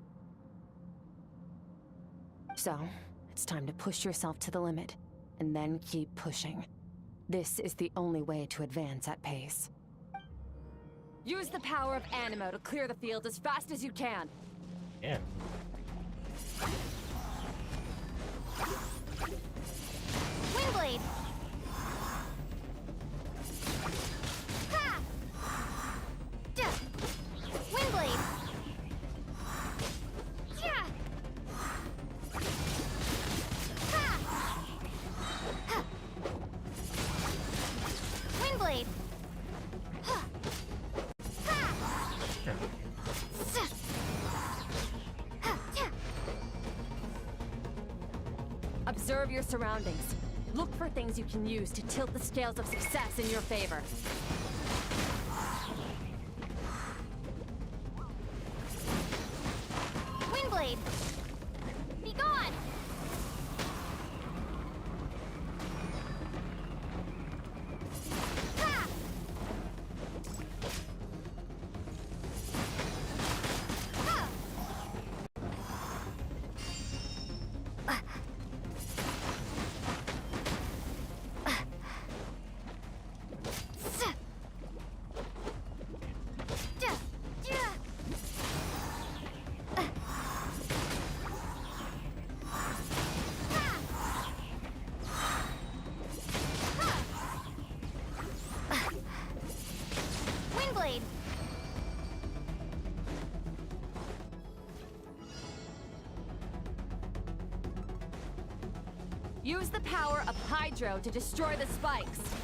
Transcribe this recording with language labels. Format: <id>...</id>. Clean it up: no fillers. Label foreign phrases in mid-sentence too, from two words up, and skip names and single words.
<en>So, it's time to push yourself to the limit, and then keep pushing. This is the only way to advance at pace. Use the power of Animo to clear the field as fast as you can. Yeah. Windblade! Ha! Duh! Windblade! Yeah! Ha! Ha! Windblade! Ha! Ha! Sa! Ha! Ta! Observe your surroundings. Look for things you can use to tilt the scales of success in your favor. Windblade! Be gone! Ha! Ha! Sa! Duh! Yeah! Windblade! Use the power of Hydro to destroy the spikes.</en>